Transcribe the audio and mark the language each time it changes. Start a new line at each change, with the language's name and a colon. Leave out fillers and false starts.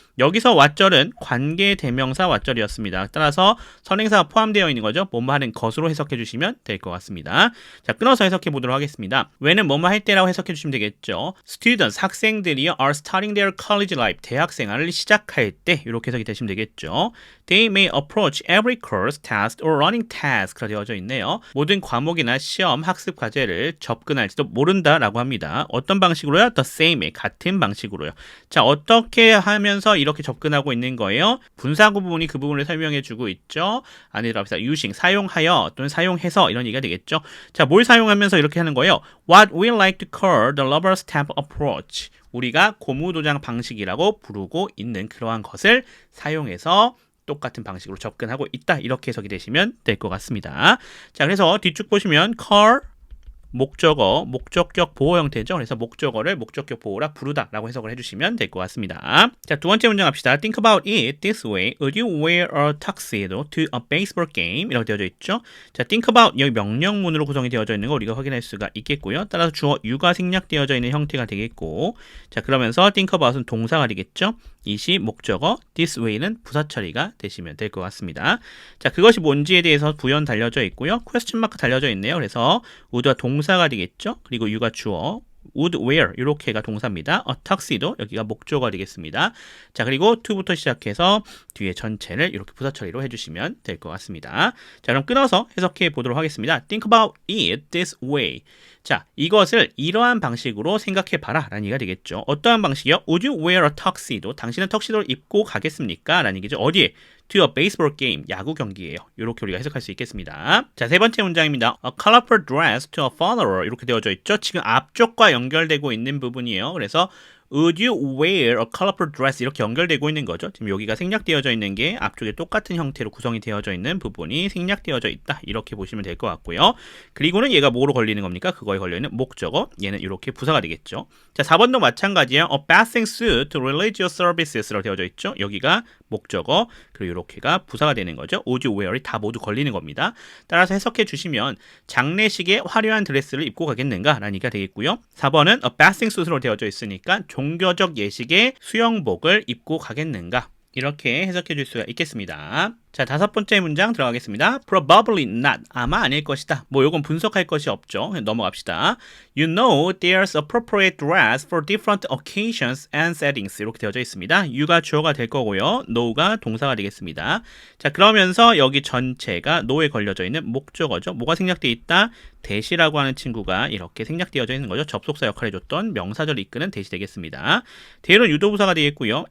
Korean: 여기서 what절은 관계 대명사 what절이었습니다. 따라서 선행사가 포함되어 있는 거죠. 뭐뭐 하는 것으로 해석해 주시면 될 것 같습니다. 자, 끊어서 해석해 보도록 하겠습니다. when은 뭐뭐 할 때라고 해석해 주시면 되겠죠.
English: Students,
Korean: 학생들이
English: are starting their college life,
Korean: 대학 생활을 시작할 때 이렇게 해석이 되시면 되겠죠.
English: They may approach every course, test, or running task가
Korean: 되어져 있네요. 모든 과목이나 시험, 학습 과제를 접근할지도 모른다라고 합니다. 어떤 방식으로요?
English: The same,
Korean: 같은 방식으로요. 자, 어떻게 하면서 이렇게 접근하고 있는 거예요? 분사구 부분이 그 부분을 설명해주고 있죠. 안에 들어갑니다. using, 사용하여 또는 사용해서 이런 얘기가 되겠죠. 자, 뭘 사용하면서 이렇게 하는 거예요?
English: What we like to call the rubber stamp approach.
Korean: 우리가 고무도장 방식이라고 부르고 있는 그러한 것을 사용해서 똑같은 방식으로 접근하고 있다. 이렇게 해석이 되시면 될 것 같습니다. 자, 그래서 뒤쪽 보시면 call, 목적어, 목적격 보호 형태죠. 그래서 목적어를 목적격 보호라 부르다 라고 해석을 해주시면 될 것 같습니다. 자, 두 번째 문장 합시다.
English: Think about it this way. Would you wear a tuxedo to a baseball game?
Korean: 이라고 되어져 있죠. 자, think about 여기 명령문으로 구성이 되어져 있는 거 우리가 확인할 수가 있겠고요. 따라서 주어 you가 생략되어져 있는 형태가 되겠고, 자, 그러면서 think about은 동사가 되겠죠. 이시 목적어, this way는 부사 처리가 되시면 될 것 같습니다. 자, 그것이 뭔지에 대해서 부연 달려져 있고요. question mark 달려져 있네요. 그래서 would가 동사가 되겠죠. 그리고 you가 주어, would wear 이렇게가 동사입니다. a tuxedo 여기가 목적어가 되겠습니다. 자, 그리고 to부터 시작해서 뒤에 전체를 이렇게 부사 처리로 해주시면 될 것 같습니다. 자, 그럼 끊어서 해석해 보도록 하겠습니다.
English: Think about it this way.
Korean: 자, 이것을 이러한 방식으로 생각해 봐라 라는 얘기가 되겠죠. 어떠한 방식이요?
English: Would you wear a tuxedo?
Korean: 당신은 턱시도를 입고 가겠습니까? 라는 얘기죠. 어디에?
English: To a baseball game,
Korean: 야구 경기예요. 이렇게 우리가 해석할 수 있겠습니다. 자, 세 번째 문장입니다.
English: A colorful dress to a funeral
Korean: 이렇게 되어져 있죠. 지금 앞쪽과 연결되고 있는 부분이에요. 그래서
English: Would you wear a colorful dress?
Korean: 이렇게 연결되고 있는 거죠. 지금 여기가 생략되어져 있는 게 앞쪽에 똑같은 형태로 구성이 되어져 있는 부분이 생략되어져 있다. 이렇게 보시면 될 것 같고요. 그리고는 얘가 뭐로 걸리는 겁니까? 그거에 걸려있는 목적어. 얘는 이렇게 부사가 되겠죠. 자, 4번도 마찬가지예요.
English: A bathing suit to religious services라고
Korean: 되어져 있죠. 여기가 목적어, 그리고 이렇게가 부사가 되는 거죠.
English: Would you wear
Korean: 이 다 모두 걸리는 겁니다. 따라서 해석해 주시면 장례식에 화려한 드레스를 입고 가겠는가? 라는 얘기가 되겠고요. 4번은 a bathing suit로 되어져 있으니까 종교적 예식에 수영복을 입고 가겠는가? 이렇게 해석해 줄 수가 있겠습니다. 자, 다섯 번째 문장 들어가겠습니다.
English: Probably not.
Korean: 아마 아닐 것이다. 뭐 요건 분석할 것이 없죠. 넘어갑시다.
English: You know there's appropriate dress for different occasions and settings.
Korean: 이렇게 되어져 있습니다. you가 주어가 될 거고요. know가 동사가 되겠습니다. 자, 그러면서 여기 전체가 know에 걸려져 있는 목적어죠. 뭐가 생략되어 있다? 대시라고 하는 친구가 이렇게 생략되어져 있는 거죠. 접속사 역할을 해줬던 명사절을 이끄는 대시 되겠습니다. 대로 유도부사가 되겠고요.